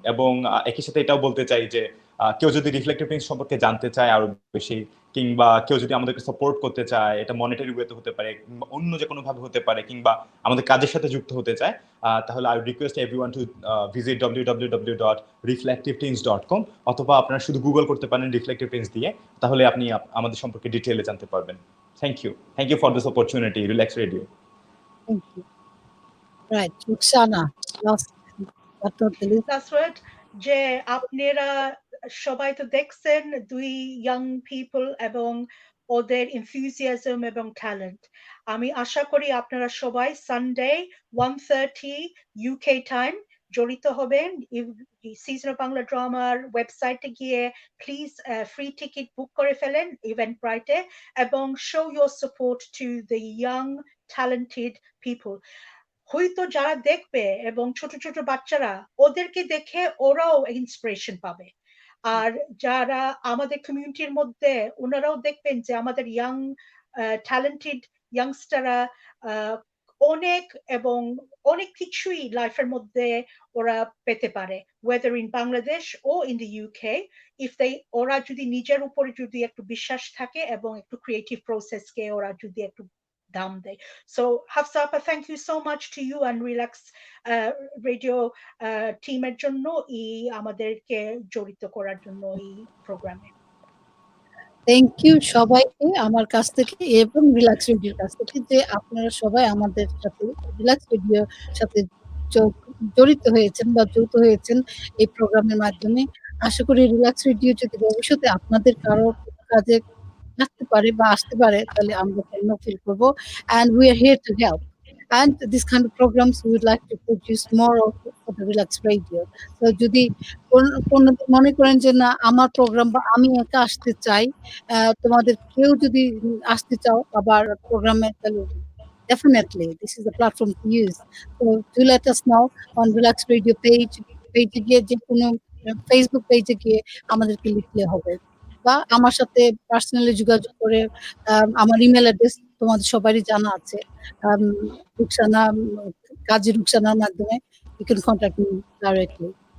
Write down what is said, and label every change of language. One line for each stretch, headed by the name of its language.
Bangla: এবং একই সাথে এটাও বলতে চাই যে কেউ যদি রিফ্লেক্টিভ থিংস সম্পর্কে জানতে চায় আরো বেশি, কিংবা কেউ যদি আমাদেরকে সাপোর্ট করতে চায়, এটা মনিটারি ওয়েতে হতে পারে, অন্য যে কোনো ভাবে হতে পারে, কিংবা আমাদের কাজের সাথে যুক্ত হতে চায়, তাহলে
English: I request everyone to visit
Bangla: www.reflectiveteens.com, অথবা আপনারা শুধু গুগল করতে পারেন রিফ্লেক্টিভ টিনস দিয়ে, তাহলে আপনি আমাদের সম্পর্কে ডিটেইলে জানতে পারবেন।
English: Thank you for this opportunity, Relax Radio. Thank you. Right, Rukhsana, last but not the least. That's right.
Bangla: যে আপনারা সবাই তো দেখছেন দুই ইয়াং পিপল এবং ওদের enthusiasm এবং ট্যালেন্ট। আমি আশা করি আপনারা সবাই সানডে 1:30 UK টাইম জড়িত হবেন। সিজন অফ বাংলা ড্রামার ওয়েবসাইটে গিয়ে প্লিজ ফ্রি টিকিট বুক করে ফেলেন ইভেন্ট ব্রাইটে, এবং
English: Show your support to the young talented people.
Bangla: হয়তো যারা দেখবে এবং ছোট ছোট বাচ্চারা, ওদেরকে দেখে ওরাও ইন্সপিরেশন পাবে। আর যারা আমাদের কমিউনিটির মধ্যে, ওনারাও দেখবেন যে আমাদের ইয়াং ট্যালেন্টেড ইয়াংস্টাররা অনেক এবং অনেক কিছুই লাইফের মধ্যে ওরা পেতে পারে,
English: whether in Bangladesh or in the UK, if they
Bangla: ওরা যদি নিজের উপরে যদি একটু বিশ্বাস থাকে এবং একটু ক্রিয়েটিভ প্রসেসকে ওরা যদি একটু দাম দেয়।
English: So Hfasa, thank you so much to you and Relax Radio
Bangla: টিমের জন্য এই আমাদেরকে জড়িত করার জন্য এই প্রোগ্রামে। থ্যাংক ইউ সবাইকে আমার কাছ থেকে এবং রিল্যাক্স রেডিওর কাছ থেকে, যে আপনারা সবাই আমাদের সাথে রিল্যাক্স রেডিওর সাথে জড়িত হয়েছেন বা যুক্ত হয়েছেন এই প্রোগ্রামের মাধ্যমে। আশা করি রিল্যাক্স রেডিও যদি ভবিষ্যতে আপনাদের কারো কাজে আসতে পারে বা আসতে পারে, তাহলে আমরা কেন ফিল করব।
English: and we are here to help, and this kind of programs we would like to produce more of for the Relax Radio.
Bangla: So যদি কোনো মনে করেন যে না আমার প্রোগ্রাম বা আমি একা আসতে চাই, তোমাদের কেউ যদি আসতে চাও আবার প্রোগ্রামে, তাহলে
English: definitely this is the platform to use. So do let us know on Relax Radio page
Bangla: গিয়ে যে কোনো ফেসবুক পেজে গিয়ে আমাদেরকে লিখলে হবে, বা আমার সাথে পার্সোনালি যোগাযোগ করে আমার ইমেল অ্যাড্রেস তোমাদের সবারই জানা আছে, আম, রুকসানা কাজী রুকসানার মাধ্যমে
English: you can contact me directly.